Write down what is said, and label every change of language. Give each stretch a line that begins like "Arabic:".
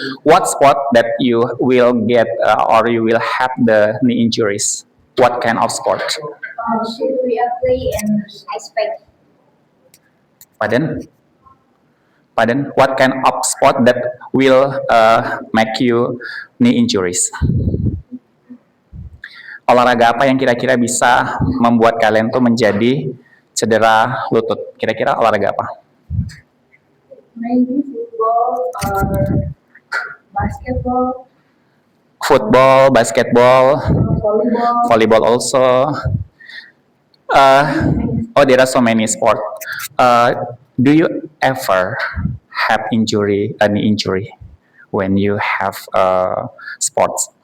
English: What sport that you will get or you will have the knee injuries? What kind of sport? Should we play and ice pack? Pardon? What kind of sport that will make you knee injuries?
Indonesian: Olahraga apa yang kira-kira bisa membuat kalian tuh menjadi cedera lutut? Kira-kira olahraga apa?
English: Maybe football or basketball, Football, basketball, volleyball. volleyball also. There are so many sports. Do you ever have a knee injury when you have sports?